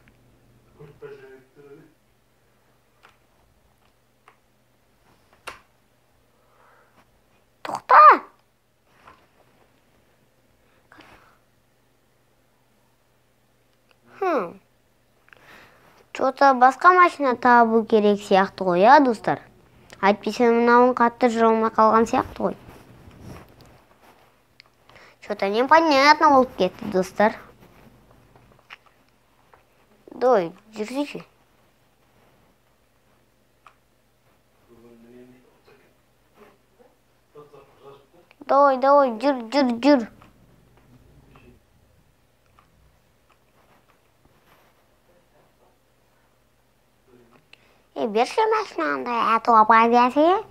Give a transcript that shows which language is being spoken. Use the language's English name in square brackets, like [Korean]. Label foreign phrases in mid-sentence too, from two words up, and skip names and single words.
[Kazakh] Тоқта! Что-то басқа машина табу керек сияқты ғой, достар. Әйтпесе мынауын қатты жүрмей қалған сияқты ғой. [Russian] Что-то непонятно [Kazakh] болып кетті, достар. Давай, жүрсейші. Давай, жүр. Берші машинаңды әтуап айдасы.